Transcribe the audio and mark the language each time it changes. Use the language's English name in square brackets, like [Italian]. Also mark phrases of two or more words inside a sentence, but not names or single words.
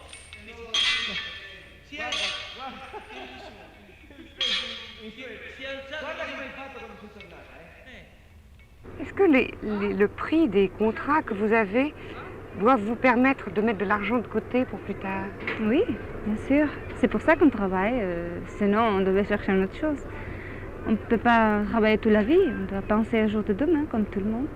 [Italian] Si è alzata. Guarda come hai fatto quando sei tornata, [French] Est-ce que le prix des contrats que vous avez doivent vous permettre de mettre de l'argent de côté pour plus tard? Oui, bien sûr. C'est pour ça qu'on travaille. Sinon, on devait chercher une autre chose. On ne peut pas travailler toute la vie. On doit penser au jour de demain, comme tout le monde.